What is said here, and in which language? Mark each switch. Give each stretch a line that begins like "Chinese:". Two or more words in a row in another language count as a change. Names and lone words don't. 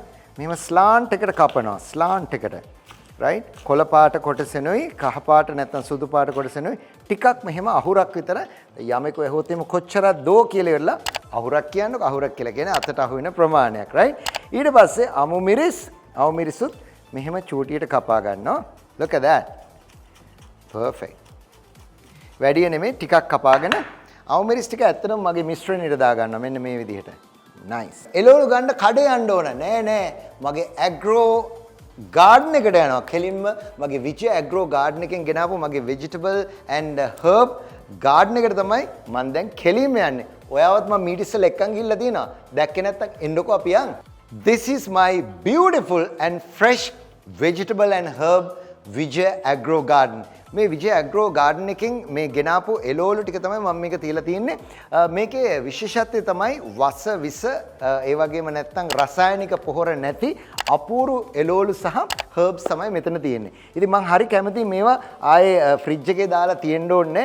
Sinhala: මෙහෙම ස්ලාන්ට් එකට කපනවා. ස්ලාන්ට් එකට. right කොළ පාට කොටසෙනුයි කහ පාට නැත්නම් සුදු පාට කොටසෙනුයි ටිකක් මෙහෙම අහුරක් විතර යමෙකෝ ඇහුවොත් එimhe කොච්චරක් දෝ කියලා ඉවරලා අහුරක් කියන්නකො අහුරක් කියලා කියන්නේ අතට අහු වෙන ප්‍රමාණයක් right ඊට පස්සේ අමු මිරිසුත් මෙහෙම චූටියට කපා ගන්නවා
English: look at that
Sinhala: perfect වැඩි නෙමෙයි ටිකක් කපාගෙන අමු මිරිස් ටික ඇත්තටම මගේ මිශ්‍රණයට දා ගන්නවා මෙන්න මේ විදිහට nice එළවලු ගන්න කඩේ යන්න ඕන නෑ මගේ
English: agro garden
Sinhala: එකට යනවා කෙලින්ම මගේ විජය ඇග්‍රෝ garden එකෙන් ගෙනාවු මගේ
English: vegetable and herb garden
Sinhala: එකට තමයි මම දැන් කෙලින්ම යන්නේ. ඔයාවත් මම මීට ඉස්සෙල්ලා එක්කන් ගිහිල්ලා තියෙනවා. දැක්කේ නැත්තම් එන්නකෝ අපි යන්.
English: This is my beautiful and fresh vegetable and herb Vijay Agro Garden.
Sinhala: මේ විජය ඇග්‍රෝ ගාඩන් එකෙන් මේ ගෙනාපු එළවලු ටික තමයි මම මේක තියලා තියෙන්නේ. මේකේ විශේෂත්වය තමයි වස විස ඒ වගේම නැත්නම් රසායනික පොහොර නැති අපූර්ව එළවලු සහ හර්බ්ස් තමයි මෙතන තියෙන්නේ. ඉතින් මම හරි කැමතියි මේවා ආයේ ෆ්‍රිජ් එකේ දාලා තියෙන්න ඕනේ.